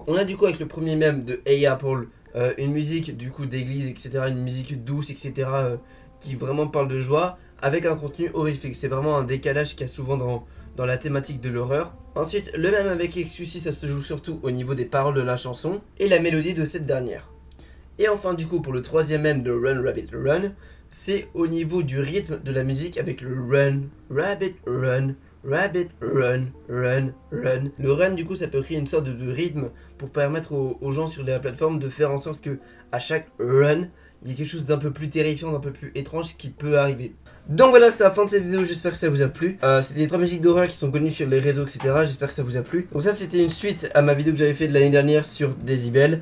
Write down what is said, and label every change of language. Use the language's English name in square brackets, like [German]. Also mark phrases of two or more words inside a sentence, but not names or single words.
[French] On a du coup avec le premier mème de Hey Apple, une musique du coup d'église, etc., une musique douce, etc., qui vraiment parle de joie, avec un contenu horrifique. C'est vraiment un décalage qu'il y a souvent dans la thématique de l'horreur. Ensuite, le même avec XQC, ça se joue surtout au niveau des paroles de la chanson et la mélodie de cette dernière. Et enfin du coup pour le troisième mème de Run Rabbit Run, c'est au niveau du rythme de la musique avec le Run Rabbit Run, Rabbit Run, Run, Run. Le run du coup ça peut créer une sorte de rythme pour permettre aux gens sur la plateforme de faire en sorte que à chaque run, il y a quelque chose d'un peu plus terrifiant, d'un peu plus étrange qui peut arriver. Donc voilà, c'est la fin de cette vidéo, j'espère que ça vous a plu. C'était les trois musiques d'horreur qui sont connues sur les réseaux, etc. J'espère que ça vous a plu. Donc ça c'était une suite à ma vidéo que j'avais fait de l'année dernière sur Decibel.